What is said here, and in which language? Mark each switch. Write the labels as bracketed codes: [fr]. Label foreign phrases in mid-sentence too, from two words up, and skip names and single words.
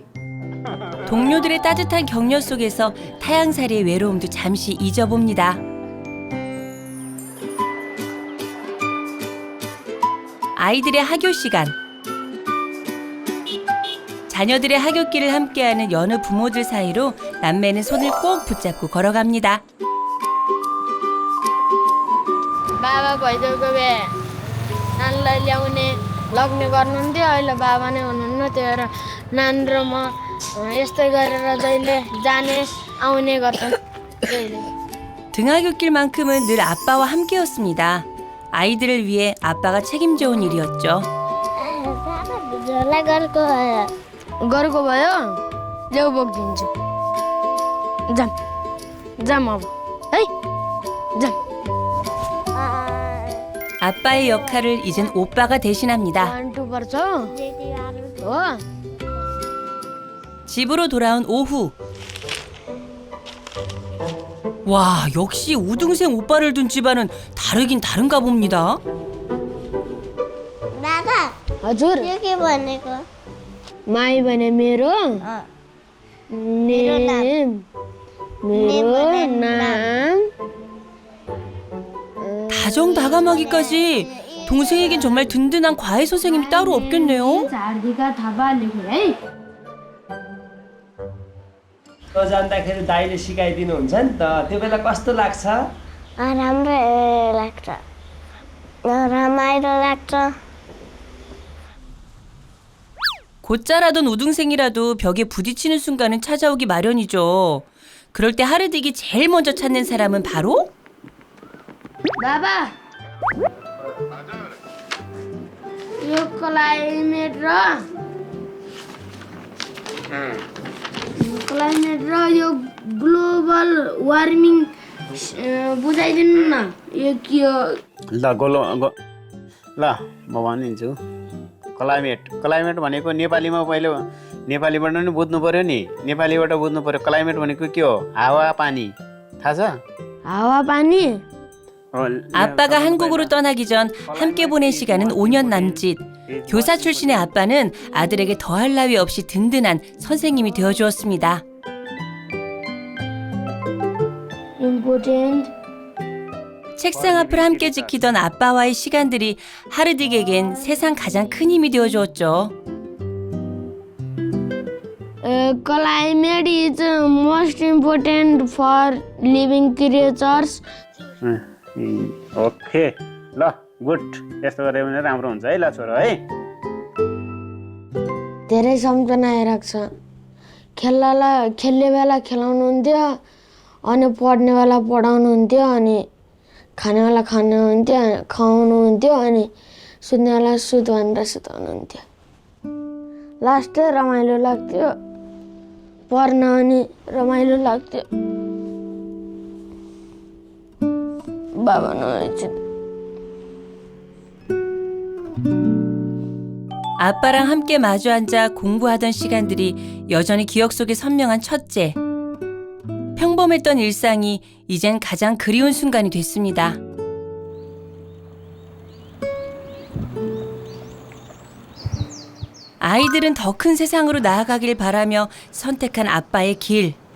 [ko] 동료들의 따뜻한 격려 속에서 타향살이의 외로움도 잠시 잊어봅니다. 아이들의 학교 시간. 자녀들의 학교길을 함께하는 여느 부모들 사이로 남매는 손을 꼭 붙잡고 걸어갑니다. [ne] बाबा भइदेउको भए नानीलाई ल्याउने लग्ने गर्नुहुन्थ्यो अहिले बाबा नै हुनुहुन्न त्यही भएर नानी र म यस्तै गरेर जहिले जाने आउने गर्छन् जहिले [ko] 등하굣길만큼은 늘 아빠와 함께였습니다. 아이들을 위해 아빠가 책임져온 일이었죠. [ne] झोला गरेको गरेको भयो ल्याउ बोकिदिन्छु जाम जाम अब है जाम [ko] 아빠의 역할을 이젠 오빠가 대신합니다. [ne] अन्टु पर्छ हो [ko] 집으로 돌아온 오후. 와, 역시 우등생 오빠를 둔 집안은 다르긴 다른가 봅니다. [ne] दादा हजुर यो के भनेको माई भने मेरो नेम मेरो नाम [ko] 다정다감하기까지 동생에겐 정말 든든한 과외 선생님이 따로 없겠네요. [ne] झारदिका थापा लेख्नु है जान्दाखेरि दाइले सिकाइदिनुहुन्छ नि त त्यो बेला कस्तो लाग्छ राम्रो लाग्छ रमाइलो लाग्छ [ko] 곧자라던 우등생이라도 벽에 부딪히는 순간은 찾아오기 마련이죠. 그럴 때 하르딕이 제일 먼저 찾는 사람은 바로 [ne] बाबा यो क्लाइमेट र यो [en] global warming [ne] बुझाइदिनु न यो के हो ल ल म भनिदिन्छु क्लाइमेट भनेको नेपालीमा पहिले नेपालीबाट नि बुझ्नु पर्यो नि नेपालीबाट बुझ्नु पर्यो क्लाइमेट भनेको के हो हावा पानी थाहा छ हावा पानी [ko] 아빠가 한국으로 떠나기 전 함께 보낸 시간은 5년 남짓. 교사 출신의 아빠는 아들에게 더할 나위 없이 든든한 선생님이 되어주었습니다. [en] important [ko] 책상 앞을 함께 지키던 아빠와의 시간들이 하르딕에겐 세상 가장 큰 힘이 되어주었죠. [en] climate is most important for living creatures [ne] ओके ल गुड यस्तो गऱ्यो भने राम्रो हुन्छ है ल छोरो है धेरै सम्झना आइरहेको छ खेल्ने बेला खेलाउनुहुन्थ्यो अनि पढ्ने बेला पढाउनुहुन्थ्यो अनि खाने बेला खुवाउनुहुन्थ्यो अनि सुत्ने बेला सुत भनेर सुताउनुहुन्थ्यो लास्ट रमाइलो लाग्थ्यो पढ्न अनि रमाइलो लाग्थ्यो बाबा नहुनुहुन्छ [ko] 아빠랑 함께 마주 앉아 공부하던 시간들이 여전히 기억 속에 선명한 첫째. 평범했던 일상이 이젠 가장 그리운 순간이 됐습니다. 아이들은 더 큰 세상으로 나아가길 바라며 선택한 아빠의 길.